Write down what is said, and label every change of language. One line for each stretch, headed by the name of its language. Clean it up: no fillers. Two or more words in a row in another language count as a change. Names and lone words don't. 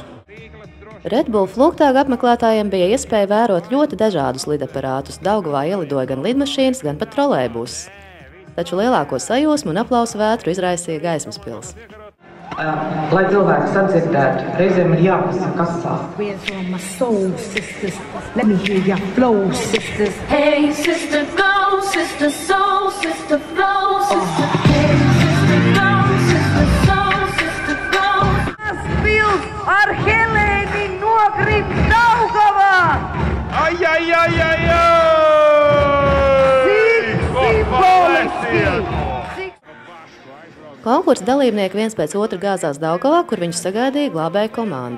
Latvian: Red Bull Flugtāga apmeklētājiem bija iespēja vērot ļoti dažādus lidaparātus. Daugavā ielidoja gan lidmašīnas, gan pat trolejbuses. Taču lielāko sajūsmu un aplausu vētru izraisīja gaismas pils. Lai cilvēki sadzirdētu, reizēm ir jāpasaka asā.
English: Hey sister, go, sister, soul, sister, flow, sister. Hey sister, go, sister, soul, sister, flow.
Latvian: Pils ar Helēni nokrīt Daugavā! Konkursa dalībnieki viens pēc otra gāzās Daugavā, kur viņus sagaidīja glābēja komanda.